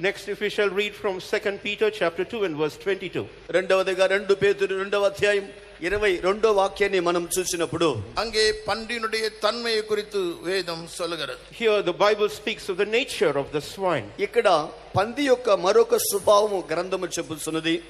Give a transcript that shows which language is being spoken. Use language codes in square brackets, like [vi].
[en] Next, if we shall read from 2 Peter chapter 2 and verse 22. [te] రెండవదిగా 2 పేతురు 2వ అధ్యాయం 22వ వాక్యాన్ని మనం చూసినప్పుడు [ta] அங்கே பன்றியினுடைய தன்மையை குறித்து வேதம் சொல்லுகிறது. [en] Here the Bible speaks of the nature of the swine. [te] ఇక్కడ పంది యొక్క మరొక స్వభావము గ్రంథము చెప్పుచున్నది.